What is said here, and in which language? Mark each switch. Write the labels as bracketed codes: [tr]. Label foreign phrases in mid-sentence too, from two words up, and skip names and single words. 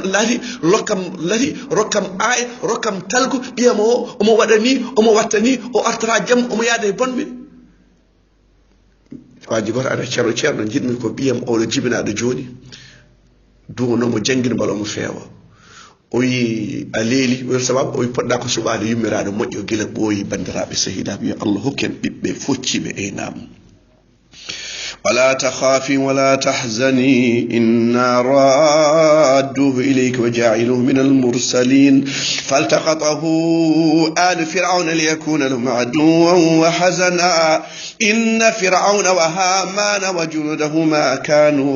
[ff] rokkam aaya rokkam talgu ɓiyama o omo waɗa ni omo watta ni o artata jaam omo yaada e bonɓe waji goto aɗa ceerno jiɗmi ko ɓiyam oɗo jibinaɗo joni duwonomo jangguino bala omo feewa o wi a leeli wel sababu o wi poɗɗa ko suɓade yummiraɗo moƴƴo guila ɓooyi bandiraɓe sahidaɓe yo Allah hokken ɓiɓɓe focciɓe e nam [ar] ولا تخافي ولا تحزني إنا رادوه إليك وجاعلوه من المرسلين فالتقطه آل فرعون ليكون لهم عدوا وحزنا إن فرعون وهامان وجنودهما كانوا